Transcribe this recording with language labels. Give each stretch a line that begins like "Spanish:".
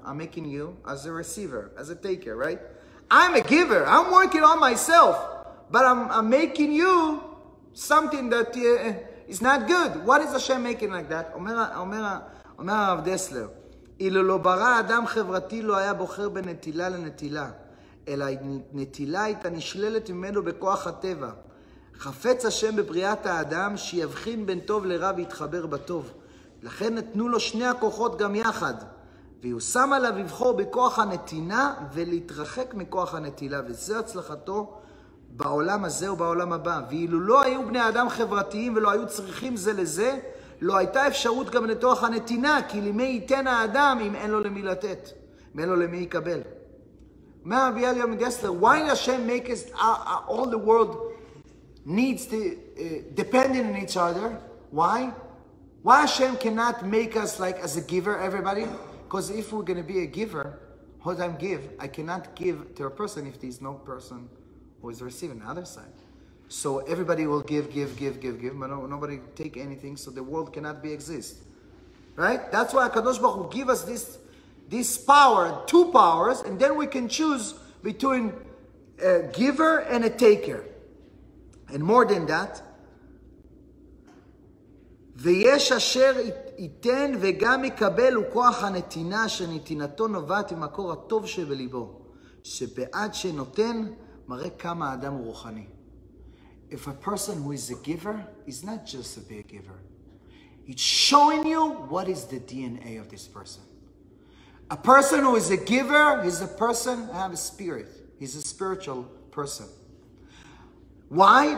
English: I'm making you as a receiver, as a taker, right? I'm a giver. I'm working on myself, but I'm making you something that is not good. What is Hashem making like that?
Hebrew: אומר הרב דסלר, אילו לא ברא אדם חברתי לא היה בוחר בנטילה לנטילה, אלא נטילה הייתה נשללת ממנו בכוח הטבע. חפץ השם בבריאת האדם שיבחין בין טוב לרע ויתחבר בטוב. לכן נתנו לו שני הכוחות גם יחד, ויושם עליו לבחור בכוח הנתינה ולהתרחק מכוח הנטילה, וזו הצלחתו בעולם הזה ובעולם הבא. ואילו לא היו בני אדם חברתיים ולא היו צריכים זה לזה, לא הייתה אפשרות גם לתוך הנתינה, כי למי ייתן האדם אם אין לו למי לתת, אם אין לו למי יקבל. אומר רבי אליהו מדסלר,
English: why does Hashem make us, all the world needs to dependent on each other? Why? Why Hashem cannot make us like as a giver, everybody? Because if we're going to be a giver, what I give, I cannot give to a person if there's no person who is receiving the other side. So everybody will give, but nobody take anything, so the world cannot exist. Right? That's why HaKadosh Baruch Hu give us this power, two powers, and then we can choose between a giver and a taker. And more than that,
Hebrew: ויש אשר ייתן וגם יקבל הוא כוח הנתינה שנתינתו נובעת ממקור הטוב שבליבו, שבעד שנותן מראה כמה האדם הוא רוחני.
English: If a person who is a giver is not just a big giver, it's showing you what is the DNA of this person. A person who is a giver is a person who has a spirit. He's a spiritual person. Why?